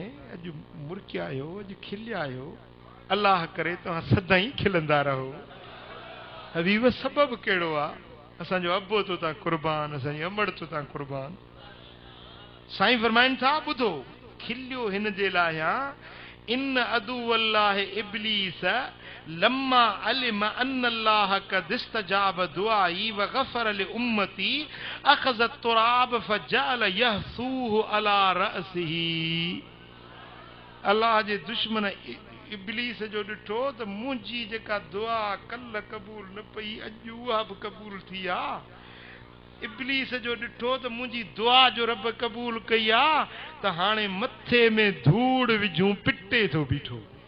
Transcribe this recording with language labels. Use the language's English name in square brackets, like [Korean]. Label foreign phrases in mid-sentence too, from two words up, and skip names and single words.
[Sindhi] अॼु मुरकिया आहियो, अॼु खिलिया आहियो, अल्लाह करे तव्हां सदाईं खिलंदा रहो। हबीब, सबब कहिड़ो आहे? असांजो अब्बो तो ता कुर्बान, असांजी अमड़ तो ता कुर्बान। साईं फरमाइनि था ॿुधो, खिलियो हिन जे लाइ [Arabic] إن عدو الله إبليس لما علم أن الله قد استجاب دعائي وغفر لأمتي أخذ التراب فجعل يحثوه على رأسه. [Sindhi] अल्लाह जे दुश्मन इब्लीस जो ॾिठो त मुंहिंजी जेका दुआ कल्ह क़बूल न पई, अॼु उहा बि क़बूल थी आहे। इब्लीस जो ॾिठो त मुंहिंजी दुआ जो रब क़बूल कई आहे, त हाणे मथे में धूड़ विझूं पिटे थो बीठो।